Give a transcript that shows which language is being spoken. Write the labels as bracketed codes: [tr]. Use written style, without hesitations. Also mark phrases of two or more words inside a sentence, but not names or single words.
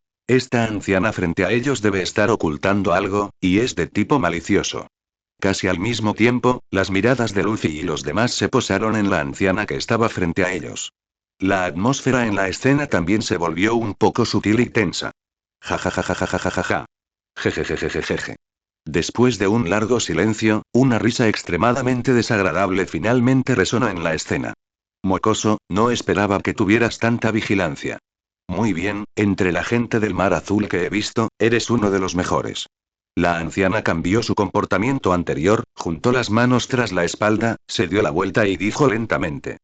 [es] Esta anciana frente a ellos debe estar ocultando algo, y es de tipo malicioso. Casi al mismo tiempo, las miradas de Luffy y los demás se posaron en la anciana que estaba frente a ellos. La atmósfera en la escena también se volvió un poco sutil y tensa. Ja ja ja ja ja ja ja ja ja. Jejejejejeje. Después de un largo silencio, una risa extremadamente desagradable finalmente resonó en la escena. Mocoso, no esperaba que tuvieras tanta vigilancia. Muy bien, entre la gente del Mar Azul que he visto, eres uno de los mejores. La anciana cambió su comportamiento anterior, juntó las manos tras la espalda, se dio la vuelta y dijo lentamente.